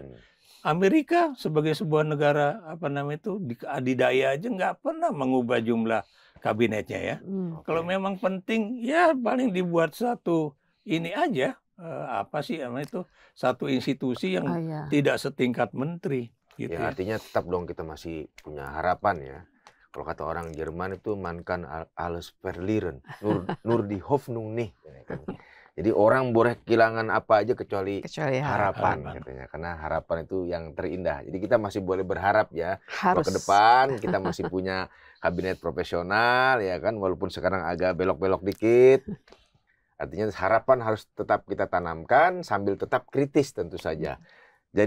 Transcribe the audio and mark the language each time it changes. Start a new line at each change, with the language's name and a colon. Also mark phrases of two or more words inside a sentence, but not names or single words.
Indonesian: Amerika sebagai sebuah negara adidaya aja nggak pernah mengubah jumlah kabinetnya ya. Kalau memang penting ya paling dibuat satu ini aja, satu institusi yang tidak setingkat menteri gitu. Ya, artinya tetap dong kita masih punya harapan ya. Kalau kata orang Jerman itu
German: man kann alles verlieren, nur die Hoffnung nicht.
Indonesian: Jadi orang boleh kehilangan apa aja kecuali harapan katanya. Karena harapan itu yang terindah. Jadi kita masih boleh berharap ya. Kalau ke depan kita masih punya kabinet profesional ya kan, walaupun sekarang agak belok-belok dikit. Artinya harapan harus tetap kita tanamkan sambil tetap kritis tentu saja.